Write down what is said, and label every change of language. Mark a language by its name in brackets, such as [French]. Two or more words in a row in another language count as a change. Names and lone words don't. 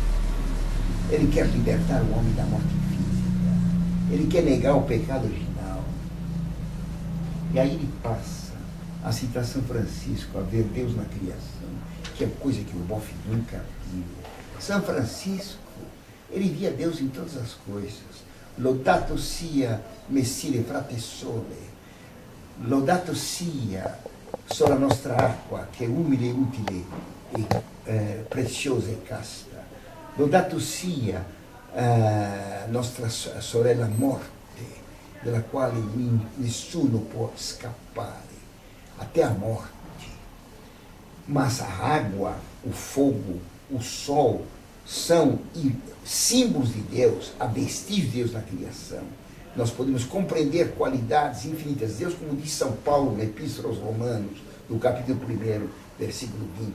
[Portuguese] Ele quer libertar o homem da morte física. Ele quer negar o pecado original. E aí ele passa a citar São Francisco, a ver Deus na criação, que é coisa que o Boff nunca viu. São Francisco, ele via Deus em todas as coisas. [Italian] Laudato sia Messire frate sole. Laudato sia sola nostra acqua, che è umile, utile e preziosa e casta. Laudato sia nostra sorella morte, della quale nessuno può scappare, [Portuguese] até a morte. Mas a água, o fogo, o sol são símbolos de Deus, a vestígio de Deus na criação. Nós podemos compreender qualidades infinitas de Deus, como diz São Paulo na Epístola aos Romanos, no capítulo 1, versículo 20.